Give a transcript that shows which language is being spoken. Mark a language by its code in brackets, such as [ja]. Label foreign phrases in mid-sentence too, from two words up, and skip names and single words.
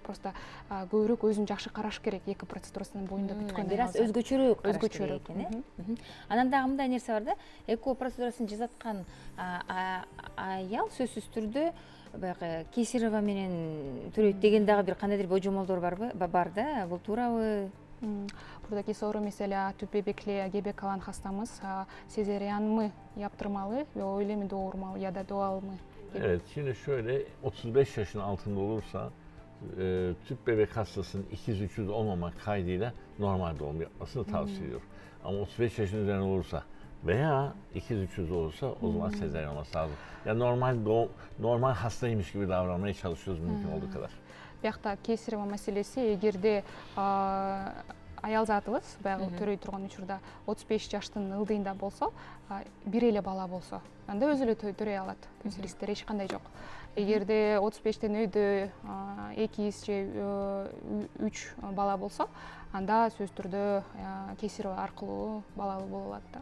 [ky] Просто көбүрөөк өзүн жакшы караш керек эко процедурасынын боюнда бүткөн. Бир аз өзгөчөрөөк караш керек экен, э? Анан дагы мындай нерсе бар да, эко процедурасын жасаткан аял сөзсүз түрдө баягы кесарево менен төрөйт деген дагы бир кандайдыр божомолдор барбы? Бар да, бул туурабы? [tr] Buradaki soru mesela tüp bebekle gebe kalan hastamız sezaryen mı yaptırmalı ve öyle mi doğurmalı ya da doğal mı? Evet, şimdi şöyle 35 yaşın altında olursa tüp bebek hastasının ikiz üçüz olmamak kaydıyla normal doğum yapmasını tavsiye ediyor. Ama 35 yaşın üzerine olursa veya ikiz üçüz olursa o zaman sezaryen olması lazım. Yani normal hastaymış gibi davranmaya çalışıyoruz mümkün olduğu kadar. [ky] Бияқта кесарево маселеси эгерде аял затыбыз баягы төрөй турган учурда 35 жаштын ылдыйында болсо, бир эле бала болсо, анда өзү эле төрөй алат. Рисктер эч кандай жок. Эгерде 35тен өйдө 2 же 3 бала болсо, анда сөзсүз түрдө кесарево аркылуу балалуу боло алат да.